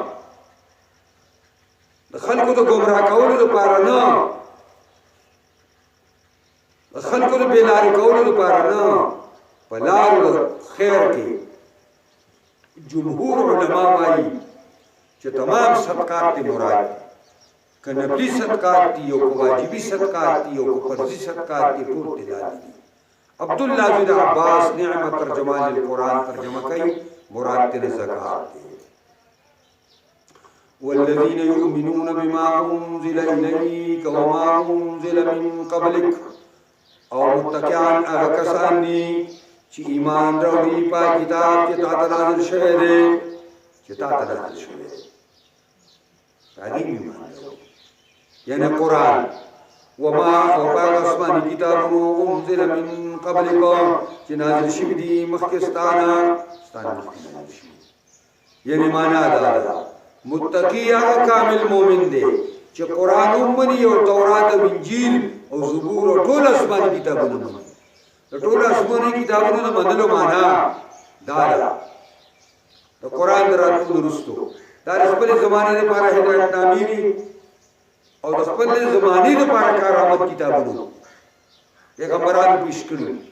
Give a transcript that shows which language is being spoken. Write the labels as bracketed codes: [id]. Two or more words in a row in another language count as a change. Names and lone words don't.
[ps] د خلکو د ګمراه کولو لپاره نه د خلکو د بېلارې کولو لپاره نه په لارو د خیر کې جمهور علما وایي چې تمام صدقات ته مراد که نفلی صدقات دي او که واجبي صدقات دي او که فرضي صدقات دي ټول دلالي دي عبدالله بن عباس [ar] نعم ترجمان القرآن [ps] ترجمه کوي مراد ته زکات دي [ar] والذين يؤمنون بما أنزل إليك وما أنزل من قبلك [ps] او متقیان هغه کسان دي چې ایمان راوړي په کتاب چې تا ته نازل شوی دی چې تا ته نازل شوی دی هغه ایمان یعنی قرآن وما او باغ اسماني کتابونو [ar] انزل من قبلكم [ps] چې نازل شوي دي مخکې ستانه یعنی معنا دا ده متقی هغه کامل مؤمن دی چې قرآن ومني او تورات او انجیل او زبور او ټول اسماني کتابونه مني د ټول اسماني کتابونو د منلو معنا دا ده د قرآن راتلو وروستو دا د خپل زمانې لپاره هدایت نامې دي او د خپل زمانې لپاره کارآمد کتابونه پیغمبرانو پیش کړي